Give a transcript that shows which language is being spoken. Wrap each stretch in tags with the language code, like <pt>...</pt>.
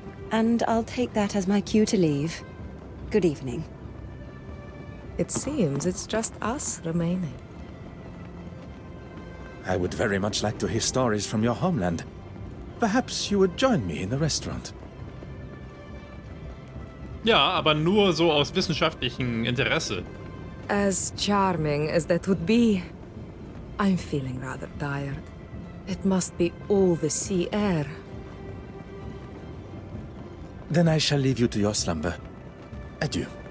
<en>And I'll take that as my cue to leave. Good evening. It seems it's just us remaining. I would very much like to hear stories from your homeland. Perhaps you would join me in the restaurant.</en> <de>Ja, aber nur so aus wissenschaftlichem Interesse.</de> <en>As charming as that would be, I'm feeling rather tired. It must be all the sea air. Then I shall leave you to your slumber. Adieu.</en>